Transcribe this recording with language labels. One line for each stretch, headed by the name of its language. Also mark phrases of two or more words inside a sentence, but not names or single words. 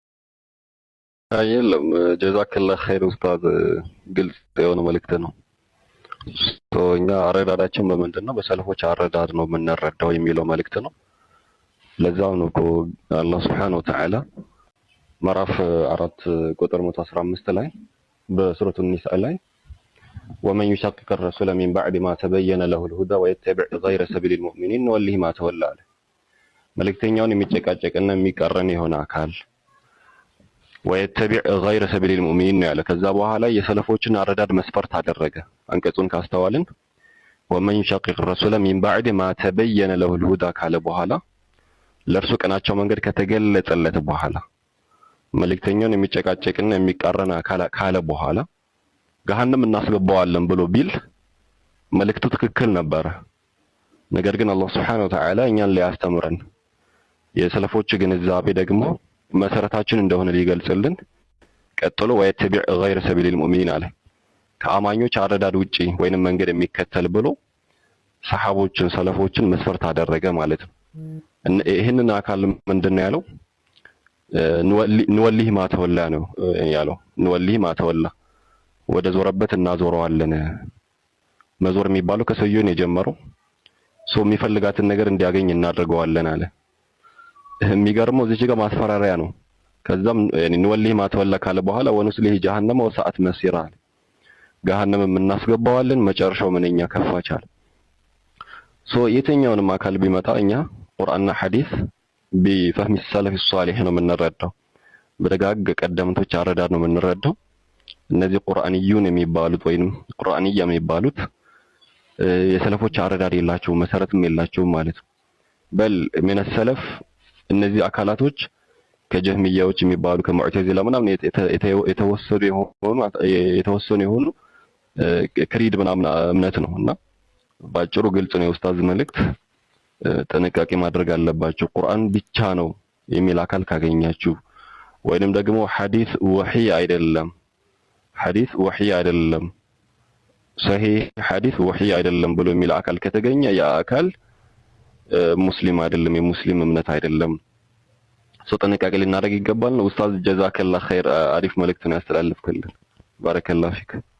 Amharic: የለም።
Arabic: جزاك الله خير
Amharic: ኡስታዝ፣ ግልጽ የሆነ መልእክት ነው። እኛ አረዳዳችን በምንድን ነው? በሰለፎች አረዳድ ነው የምንረዳው የሚለው መልእክት ነው። ለዛው ነው እኮ
Arabic: الله سبحانه وتعالى
Amharic: ምዕራፍ 4 ቁጥር 115 ላይ በሱረቱ ኒሳ ላይ
Arabic: ومن يشاقق الرسول من بعد ما تبين له الهدى ويتبع غير سبيل المؤمنين نوليه ما تولى
Amharic: አለ። መልእክተኛውን የሚጨቃጨቅና የሚቀረን የሆነ አካል
Arabic: ويتبع غير سبيل المؤمنين
Amharic: ነው ያለ። ከዛ በኋላ የሰለፎችን አረዳድ መስፈርት አደረገ። አንቀጹን ካስተዋልን
Arabic: ومن يشاقق الرسول من بعد ما تبين له الهدى
Amharic: ካለ በኋላ ለእርሱ ቀናቸው መንገድ ከተገለጸለት በኋላ መልእክተኛውን የሚጨቃጨቅና የሚቃረን አካል ካለ በኋላ ገሃነም እናስገባዋለን ብሎ ቢል መልእክቱ ትክክል ነበረ። ነገር ግን አላህ
Arabic: سبحانه وتعالى
Amharic: እኛን ሊያስተምረን የሰለፎች ግንዛቤ ደግሞ መሰረታችን እንደሆነ ሊገልጽልን ቀጥሎ ወይተቢዕ
Arabic: غير سبيل المؤمنين
Amharic: አለ። ከአማኞች አረዳድ ውጪ ወይንም መንገድ የሚከተል ብሎ ሰሃቦችን ሰለፎችን መስፈርት አደረገ ማለት ነው። ይሄንን አካል ምንድነው ያለው?
Arabic: نوله ما تولى
Amharic: ነው ያለው።
Arabic: نوله ما تولى
Amharic: ወደ ዞረበት እናዞረዋለን። መዞር የሚባለው ከሰውየው ነው የጀመረው። ሰው የሚፈልጋትን ነገር እንዲያገኝ እናደርገዋለን አለ። የሚገርመው እዚህ ጋር ማስፈራሪያ ነው። ከዛም
Arabic: نوله ما تولى
Amharic: ካለ በኋላ
Arabic: ونصله جهنم وساءت
Amharic: መሲራ አለ። ገሃነም እናስገባዋለን መጨረሻው ምንኛ ከፋቻል። የትኛውንም አካል ቢመጣ እኛ ቁርአንና ሐዲስ
Arabic: بفهم السلف الصالح
Amharic: ነው የምንረዳው። በደጋግ ቀደምቶች አረዳድ ነው የምንረዳው። እነዚህ ቁርአንዩን የሚባሉት ወይንም ቁርአንያ የሚባሉት የሰለፎች አረዳድ የላቸውም፣ መሰረትም የላቸውም ማለት ነው። በል
Arabic: من السلف
Amharic: እነዚህ አካላቶች ከጀህሚያዎች የሚባሉ ከሙዕተዚላ ምናምን የተወሰኑ የሆኑ ክሪድ ምናምን እምነት ነውና ባጭሩ ግልጽ ነው የኡስታዝ መልእክት። ጥንቃቄ ማድረግ አለባችሁ። ቁርአን ብቻ ነው የሚል አካል ካገኛችሁ ወይንም ደግሞ ሐዲስ ወህይ አይደለም፣ ሐዲስ ወህይ አይደለም፣ ሰሂህ ሐዲስ ወህይ አይደለም ብሎ የሚል አካል ከተገኘ ያ አካል ሙስሊም አይደለም፣ የሙስሊም እምነት አይደለም። ጥንቃቄ ልናደርግ ይገባል ነው። ኡስታዝ
Arabic: جزاك الله خير፣
Amharic: አሪፍ መልእክት ነው ያስተላልፍክልን።
Arabic: بارك الله فيك።